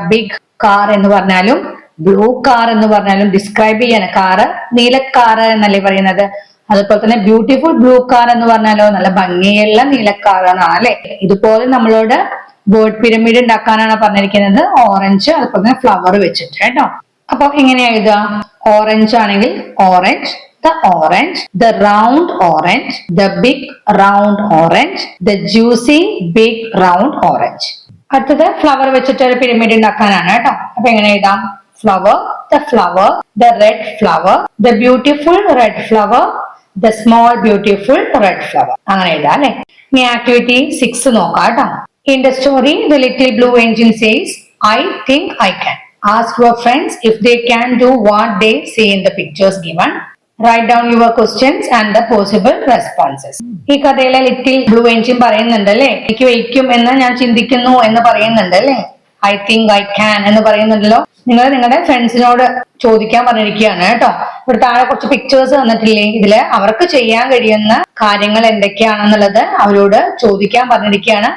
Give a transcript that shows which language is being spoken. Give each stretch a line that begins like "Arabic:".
Malayalam: Big car എന്ന് പറഞ്ഞാലും blue car എന്ന് പറഞ്ഞാലും ഡിസ്ക്രൈബ് ചെയ്യാണ്. കാറ് നീലക്കാറ് എന്നല്ലേ പറയുന്നത്. അതുപോലെ തന്നെ ബ്യൂട്ടിഫുൾ ബ്ലൂ കാർ എന്ന് പറഞ്ഞാലോ നല്ല ഭംഗിയുള്ള നീലക്കാറാണ് അല്ലെ. ഇതുപോലെ നമ്മളോട് വേർഡ് പിരമിഡ് ഉണ്ടാക്കാനാണ് പറഞ്ഞിരിക്കുന്നത്. ഓറഞ്ച് അതുപോലെ തന്നെ ഫ്ലവർ വെച്ചിട്ട് കേട്ടോ. അപ്പൊ എങ്ങനെയാ എഴുതുക? ഓറഞ്ച് ആണെങ്കിൽ orange,
English: the orange, the round orange, the big round orange, the juicy big round orange.
Malayalam: അടുത്തത് ഫ്ലവർ വെച്ചിട്ട് ഒരു പിരമിഡ് ഉണ്ടാക്കാനാണ് കേട്ടോ. അപ്പൊ എങ്ങനെ എഴുതാം?
English: Flower, the flower, the red flower, the beautiful red flower, the small beautiful red flower.
Malayalam: അങ്ങനെ എഴുതാം അല്ലെ. ഇനി ആക്ടിവിറ്റി 6 നോക്കാം കേട്ടോ.
English: In the story, the little blue engine says, I think I can. Ask your friends if they can do what they see in the pictures given. Write down your questions and the possible responses.
Malayalam: ഈ കഥയിലെ little blue engine പറയുന്നുണ്ട് അല്ലെ. എനിക്ക് വയ്ക്കും എന്ന് ഞാൻ ചിന്തിക്കുന്നു എന്ന് പറയുന്നുണ്ട് അല്ലെ.
English: I think I can
Malayalam: എന്ന് പറയുന്നുണ്ടല്ലോ. നിങ്ങൾ നിങ്ങളുടെ ഫ്രണ്ട്സിനോട് ചോദിക്കാൻ പറഞ്ഞിരിക്കുകയാണ് കേട്ടോ. ഇവിടെ താഴെ കുറച്ച് പിക്ചേഴ്സ് തന്നിട്ടില്ലേ. ഇതില് അവർക്ക് ചെയ്യാൻ കഴിയുന്ന കാര്യങ്ങൾ എന്തൊക്കെയാണെന്നുള്ളത് അവരോട് ചോദിക്കാൻ പറഞ്ഞിരിക്കുകയാണ്.